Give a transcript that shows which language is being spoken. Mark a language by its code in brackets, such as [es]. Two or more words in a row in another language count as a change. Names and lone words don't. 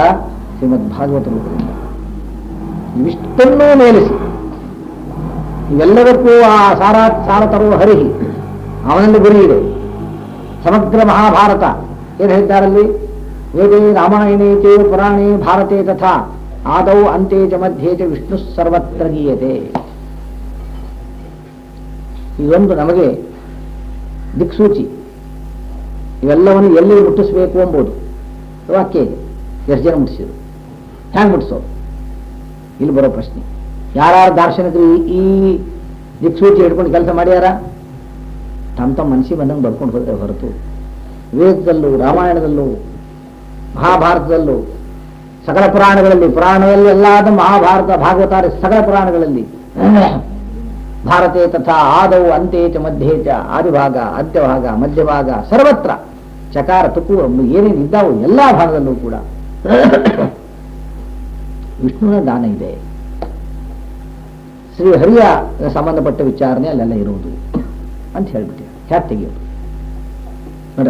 [kn] ಶ್ರೀಮದ್ ಭಾಗವತ ರೂಪದಿಂದ. ಇವಿಷ್ಟನ್ನೂ ಮೇಲಿಸಿ ಇವೆಲ್ಲದಕ್ಕೂ ಆ ಸಾರ ತರುವ ಹರಿಹಿ ಅವನಲ್ಲಿ ಗುರಿ ಇದೆ. ಸಮಗ್ರ ಮಹಾಭಾರತ ಏನು ಹೇಳ್ತಾರಲ್ಲಿ? [sa] ವೇದೇ ರಾಮಾಯಣೇ ಚೇ ಪುರಾಣೇ ಭಾರತೆ ತಥಾ ಆದೌ ಅಂತೆ ಚ ಮಧ್ಯೆ ಚ ವಿಷ್ಣು ಸರ್ವತ್ರ ಗೀಯತೆ. [kn] ಇದೊಂದು ನಮಗೆ ದಿಕ್ಸೂಚಿ. ಇವೆಲ್ಲವನ್ನು ಎಲ್ಲಿ ಮುಟ್ಟಿಸಬೇಕು ಎಂಬುದು ವಾಕ್ಯ ಇದೆ. ಎಷ್ಟು ಜನ ಮುಟ್ಟಿಸಿದ್ರು? ಹ್ಯಾಂಗೆ ಮುಟ್ಟಿಸೋದು? ಇಲ್ಲಿ ಬರೋ ಪ್ರಶ್ನೆ. ಯಾರು ದಾರ್ಶನಿಕರು ಈ ದಿಕ್ಸೂಚಿ ಹಿಡ್ಕೊಂಡು ಕೆಲಸ ಮಾಡ್ಯಾರ? ತಮ್ಮ ಮನಸ್ಸಿಗೆ ಬಂದಂಗೆ ಬರ್ಕೊಂಡು ಹೋದ್ರೆ ಹೊರತು ವೇದದಲ್ಲೂ ರಾಮಾಯಣದಲ್ಲೂ ಮಹಾಭಾರತದಲ್ಲೂ ಸಕಲ ಪುರಾಣದಲ್ಲಿ ಎಲ್ಲಾದ ಮಹಾಭಾರತ ಭಾಗವತಾರಿ ಸಕಲ ಪುರಾಣಗಳಲ್ಲಿ [sa] ಭಾರತೆ ತಥಾ ಆದೌ ಅಂತೆ ಚ ಮಧ್ಯೆ ಚ [kn] ಆದಿಭಾಗ ಅಂತ್ಯಭಾಗ ಮಧ್ಯಭಾಗ ಸರ್ವತ್ರ ಚಕಾರ ತುಕ್ಕು ಏನೇನು ಇದ್ದಾವು ಎಲ್ಲ ಭಾಗದಲ್ಲೂ ಕೂಡ ವಿಷ್ಣುವಿನ ದಾನ ಇದೆ. ಶ್ರೀ ಹರಿಯ ಸಂಬಂಧಪಟ್ಟ ವಿಚಾರಣೆ ಅಲ್ಲೆಲ್ಲ ಇರುವುದು ಅಂತ ಹೇಳ್ಬಿಟ್ಟು ಹ್ಯಾಕ್ ತೆಗೆಯೋದು ನೋಡ್ರಿ.